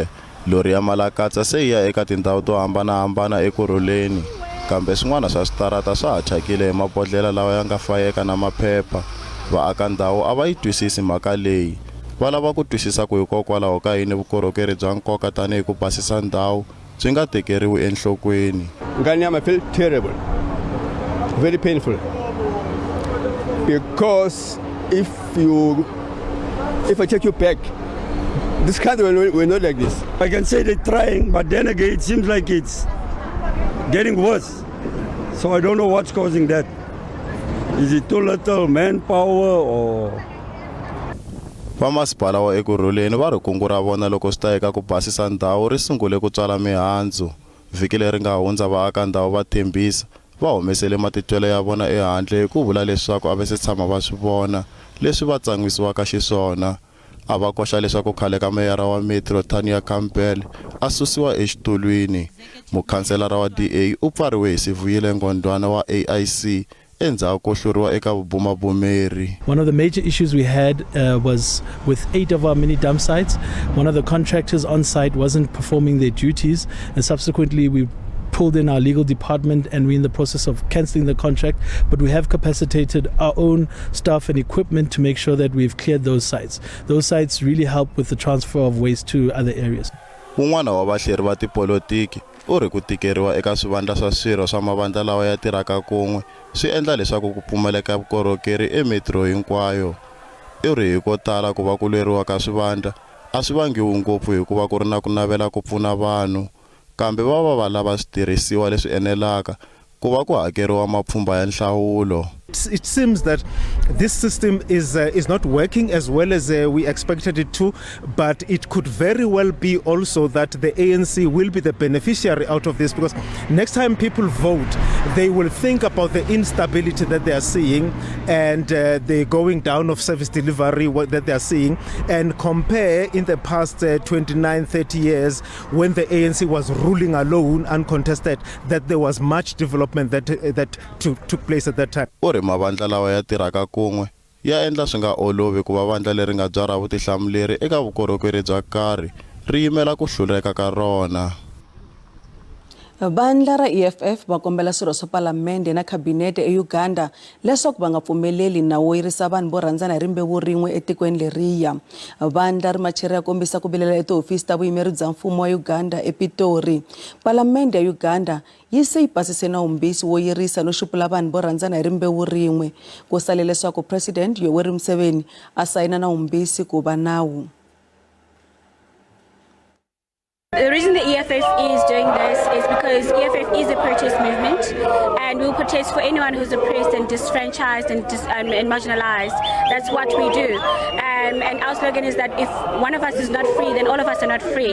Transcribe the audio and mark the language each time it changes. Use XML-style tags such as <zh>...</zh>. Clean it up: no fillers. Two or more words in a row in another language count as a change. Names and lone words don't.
<ts>Lori ya malakatsa se ya eka tindhawu to hambanahambana Ekurhuleni, kambe swin'wana swa switarata swa ha thyakile hi mabodhlela lawa ya nga fayeka na maphepha. Vaaka ndhawu a va yi twisisi mhaka leyi. Va lava ku twisisa ku hikokwalaho ka yini vukorhokeri bya nkoka tanihi ku basisa ndhawu byi nga tekeriwi enhlokweni.</ts> <en>Nganyama feel terrible, very painful, because if I take you back, this country we're not like this. I can say they're trying, but then again it seems like it's getting worse. So I don't know what's causing that. Is it too little manpower or...</en> <ts>Vamasipala wa Ekurhuleni va ri kungu ra vona loko swi ta eka ku basisa ndhawu ri sungule ku tswala mihandzu. Vhiki leri nga hundza vaaka ndhawu va Tembisa va humesele matitwelo ya vona ehandle hi ku vula leswaku a va se tshama va swi vona leswi va tsan'wisiwaka xiswona. A va koxa leswaku khale ka meyara wa Metro Tania Campbell a susiwa exitulwini. Mukhanselara wa DA u pfariwe hi Sivuyile Ngondwana wa AIC endzhaku ko hluriwa eka vubumabumeri.</ts> <en>One of the major issues we had was with 8 of our mini dump sites. One of the contractors on site wasn't performing their duties, and subsequently we pulled in our legal department and we're in the process of cancelling the contract, but we have capacitated our own staff and equipment to make sure that we've cleared those sites. Those sites really help with the transfer of waste to other areas.</en> <ts>Un'wana wa vahleri va tipolitiki u ri ku tikeriwa eka swivandla swa swirho swa mavandla lawa ya tirhaka kun'we swi endla leswaku ku pfumaleka vukorhokeri emetro hinkwayo. U ri hi ko tala ku va ku lweriwa ka swivandla a swi vangiwi ngopfu hikuva ku ri na ku navela ku pfuna vanhu, kambe va lava switirhisiwa leswi enelaka ku va ku hakeriwa mapfhumba ya nhlawulo.</ts> <en>It seems that this system is not working as well as we expected it to, but it could very well be also that the ANC will be the beneficiary out of this, because next time people vote, they will think about the instability that they are seeing and the going down of service delivery that they are seeing, and compare in the past 29-30 years when the ANC was ruling alone, uncontested, that there was much development that took place at that time.</en> <ts>Mavandla lawa ya tirhaka kun'we ya endla swi nga olovi ku va vandla leri nga byara vutihlamuleri eka vukorhokeri bya karhi ri yimela ku hluleka ka rona. Vandla ra EFF va kombela swirho swa palamende na kabinete eUganda leswaku va nga pfumeleli nawu wo yirisa vanhu vo rhandzana hi rimbewu rin'we etikweni leriya. Vandla ri macheri ya kombisa ku vilela etihofisi ta vuyimeri bya mfumo wa Uganda ePitori. Palamende ya Uganda yi se yi pasise nawumbisi wo yirisa no xupula vanhu vo rhandzana hi rimbewu rin'we. Ku sale leswaku President Yoweri Museveni a sayina nawumbisi ku va nawu.</ts> <en>The reason the EFF is doing this is because EFF is a protest movement, and we will protest for anyone who's oppressed and disfranchised and marginalized. That's what we do. And our slogan is that if one of us is not free, then all of us are not free.</en>